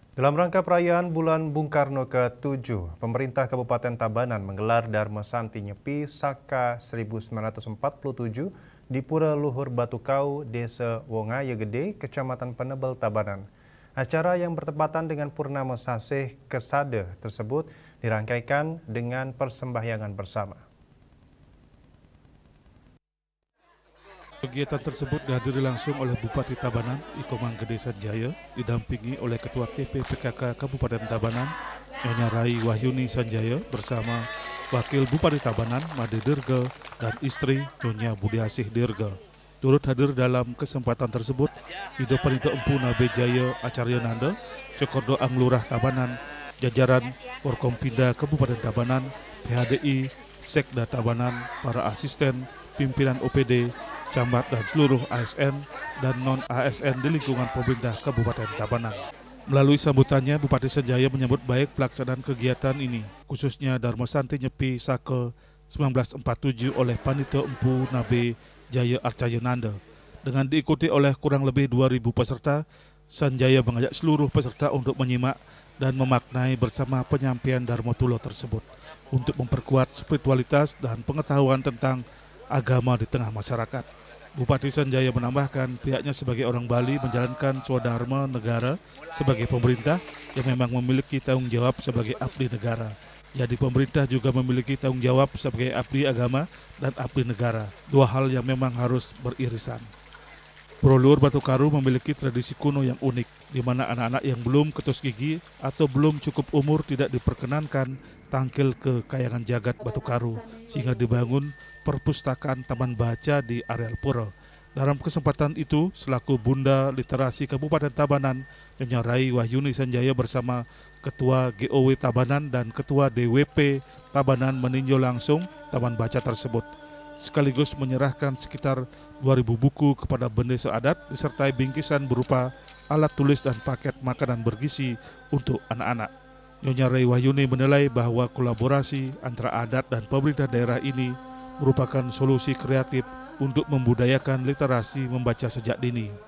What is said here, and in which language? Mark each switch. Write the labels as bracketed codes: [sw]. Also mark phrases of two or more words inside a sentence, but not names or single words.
[id] Dalam rangka perayaan Bulan Bung Karno ke-7, pemerintah Kabupaten Tabanan menggelar Dharma Santi Nyepi Saka 1947 di Pura Luhur Batu Kau, Desa Wongaya Gede, Kecamatan Penebel, Tabanan. Acara yang bertepatan dengan Purnama Sasih Kesade tersebut dirangkaikan dengan persembahyangan bersama. Kegiatan tersebut dihadiri langsung oleh Bupati Tabanan, Iko Manggede Sanjaya, didampingi oleh Ketua TP PKK Kabupaten Tabanan, Nyonya Rai Wahyuni Sanjaya bersama Wakil Bupati Tabanan, Made Dirga, dan istri Nyonya Budiasih Dirga. Turut hadir dalam kesempatan tersebut, Ido Panito Empu Nabe Jaya Acarya Nanda, Cokordo Anglurah Tabanan, jajaran Forkompinda Kabupaten Tabanan, PHDI, Sekda Tabanan, para asisten, pimpinan OPD, camat dan seluruh ASN dan non-ASN di lingkungan pemerintah Kabupaten Tabanan. Melalui sambutannya, Bupati Sanjaya menyambut baik pelaksanaan kegiatan ini, khususnya Dharma Santi Nyepi Saka 1947 oleh Panito Empu Nabe Jaya Arcayananda. Dengan diikuti oleh kurang lebih 2.000 peserta, Sanjaya mengajak seluruh peserta untuk menyimak dan memaknai bersama penyampaian Dharma Tulo tersebut untuk memperkuat spiritualitas dan pengetahuan tentang agama di tengah masyarakat. Bupati Sanjaya menambahkan pihaknya sebagai orang Bali menjalankan swadharma negara sebagai pemerintah yang memang memiliki tanggung jawab sebagai abdi negara. Jadi pemerintah juga memiliki tanggung jawab sebagai abdi agama dan abdi negara. Dua hal yang memang harus beririsan. Pura Luhur Batu Karu memiliki tradisi kuno yang unik, di mana anak-anak yang belum ketus gigi atau belum cukup umur tidak diperkenankan tangkil ke kayangan jagat Batu Karu, sehingga dibangun perpustakaan taman baca di areal pura. Dalam kesempatan itu, selaku Bunda Literasi Kabupaten Tabanan, Nyonya Rai Wahyuni Sanjaya bersama Ketua GOW Tabanan dan Ketua DWP Tabanan meninjau langsung taman baca tersebut, sekaligus menyerahkan sekitar 2.000 buku kepada bendesa adat disertai bingkisan berupa alat tulis dan paket makanan bergizi untuk anak-anak. Nyonya Rai Wahyuni menilai bahwa kolaborasi antara adat dan pemerintah daerah ini merupakan solusi kreatif untuk membudayakan literasi membaca sejak dini.